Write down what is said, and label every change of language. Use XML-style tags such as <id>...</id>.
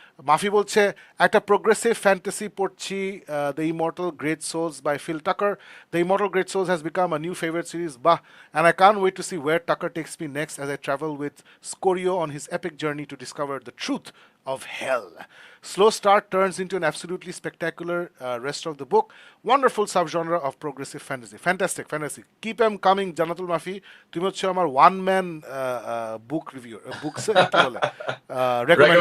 <bn>মাফি বলছে, একটা প্রোগ্রেসিভ ফ্যান্টাসি পড়ছি, the immortal great sols by feel টাকার।</bn> <en>The immortal great souls has become a new favourite series, বাহ, and I can't wait to see where Tucker takes me next as I travel with Scorio on his epic journey to discover the truth of hell. Slow start turns into an absolutely spectacular rest of the book. Wonderful subgenre of progressive fantasy. Fantastic fantasy. Keep them coming, Janatul Mafi.</en> <bn>তুমি হচ্ছে আমার one man বুক review, books কি বলে, রেকমেন্ডার।</bn>